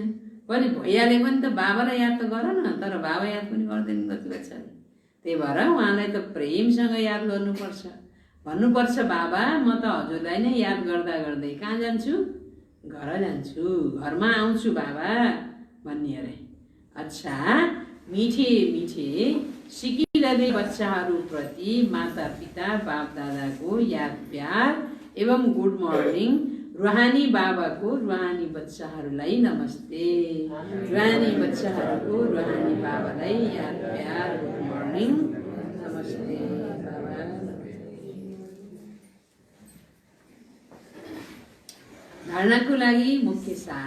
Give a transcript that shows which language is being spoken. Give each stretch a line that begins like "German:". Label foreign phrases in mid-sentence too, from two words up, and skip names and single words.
Nepali: पनि भैयाले पनि त बाबालाई याद त गर न, तर बाबा याद पनि गर्दैन कति बच्चाले। त्यही भएर उहाँलाई त प्रेमसँग याद गर्नुपर्छ। भन्नुपर्छ बाबा म त हजुरलाई नै याद गर्दा गर्दै कहाँ जान्छु? घर जान्छु, घरमा आउँछु बाबा भन्ने अरे। अच्छा,
Hindi: मिठे मिठे
Nepali: सिकिरहने बच्चाहरूप्रति माता पिता बाप दादाको याद प्यार एवं
English: good morning.
Nepali: रुहानी बाबाको रुहानी बच्चाहरूलाई नमस्ते। रुहानी बच्चाहरूको रुहानी बाबालाई याद प्यार,
English: good morning,
Nepali: नमस्ते बाबा। धारणाको लागि मुख्य सार।